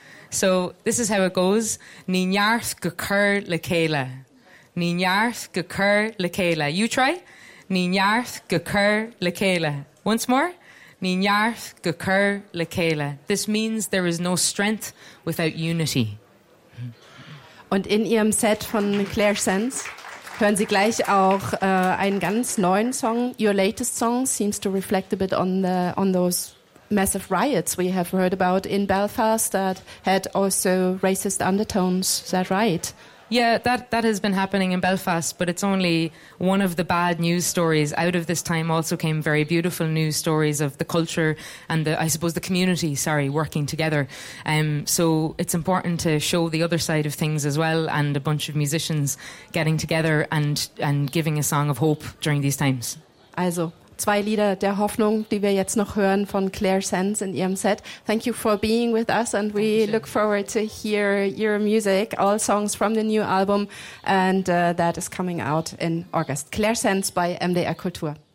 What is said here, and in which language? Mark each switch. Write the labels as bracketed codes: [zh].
[en] So this is how it goes. [ga] Ní neart go cur le céile. Ní neart go cur le céile. [en] You try. [ga] Ní neart go cur le céile. [en] Once more. [ga] Ní neart go cur le céile. [en] This means there is no strength without unity. [de] Und in ihrem Set von Claire Sands hören Sie gleich auch einen ganz neuen Song. [en] Your latest song seems to reflect a bit on those massive riots we have heard about in Belfast that had also racist undertones. Is that right? Yeah, that has been happening in Belfast, but it's only one of the bad news stories. Out of this time also came very beautiful news stories of the culture and the community working together. So it's important to show the other side of things as well, and a bunch of musicians getting together and giving a song of hope during these times. [de] Also, zwei Lieder der Hoffnung, die wir jetzt noch hören von Claire Sands in ihrem Set. [en] Thank you for being with us, and we look forward to hear your music, all songs from the new album, and that is coming out in August. Claire Sands by MDR Kultur.